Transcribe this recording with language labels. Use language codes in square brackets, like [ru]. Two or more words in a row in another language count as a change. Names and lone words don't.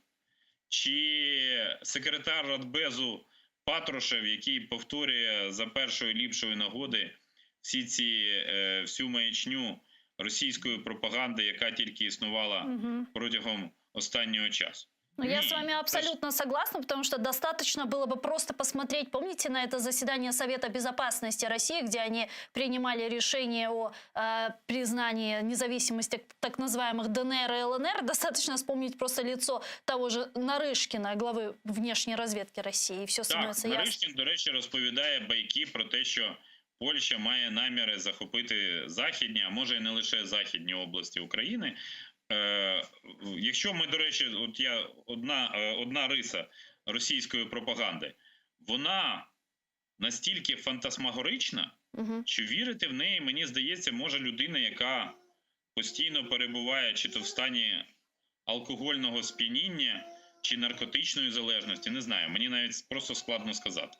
[uk] Чи секретар Радбезу Патрушев, який повторює за першої ліпшої нагоди всю маячню російської пропаганди, яка тільки існувала протягом останнього часу? [ru] Ну, я с вами абсолютно согласна, потому что достаточно было бы просто посмотреть, помните, на это заседание Совета Безопасности России, где они принимали решение о признании независимости так называемых ДНР и ЛНР, достаточно вспомнить просто лицо того же Нарышкина, главы внешней разведки России, и все становится ясно. [uk] Нарышкін, до речі, розповідає байки про те, що Польща має наміри захопити західні, а може і не лише західні області України. якщо ми, до речі, от я одна риса російської пропаганди, вона настільки фантасмагорична, що вірити в неї, мені здається, може людина, яка постійно перебуває чи то в стані алкогольного сп'яніння, чи наркотичної залежності, не знаю, мені навіть просто складно сказати.